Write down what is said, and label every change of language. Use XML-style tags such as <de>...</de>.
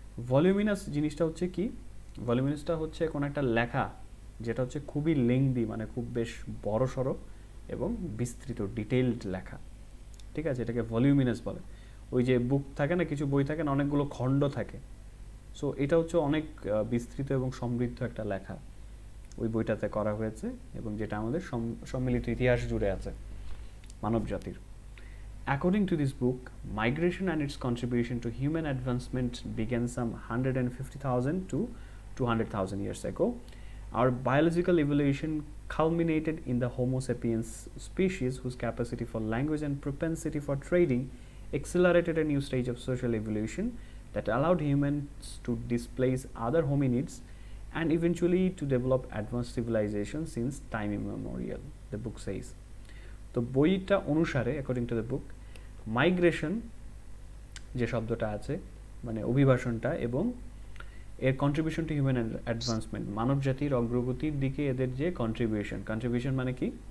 <bn>voluminous জিনিসটা হচ্ছে কি? voluminous-টা হচ্ছে কোন একটা লেখা যেটা হচ্ছে খুবই লেংদি, মানে খুব বেশ বড় সড়ো এবং বিস্তৃত, ডিটেইলড লেখা, ঠিক আছে? এটাকে voluminous বলে. ওই যে বুক থাকে না, কিছু বই থাকে না, অনেকগুলো খণ্ড থাকে, সো এটা হচ্ছে অনেক বিস্তৃত এবং সমৃদ্ধ একটা লেখা ওই বইটাতে করা হয়েছে, এবং যেটা আমাদের সম্মিলিত ইতিহাস জুড়ে আছে মানব জাতির.</bn> <en>According to this book, migration and its contribution to human advancement began some 150,000 to 200,000 years ago. Our biological evolution culminated in the Homo sapiens species whose capacity for language and propensity for trading accelerated a new stage of social evolution that allowed humans to displace other hominids and eventually to develop advanced civilization since time immemorial, the book says.</en> <bn>তো বইটা অনুসারে</bn> <en>according to the book</en> <bn>migration যে শব্দটা আছে মানে অভিবাসনটা এবং এর</bn> <en>contribution to human advancement</en> <bn>মানব জাতির অগ্রগতির দিকে এদের যে কন্ট্রিবিউশন মানে কি</bn>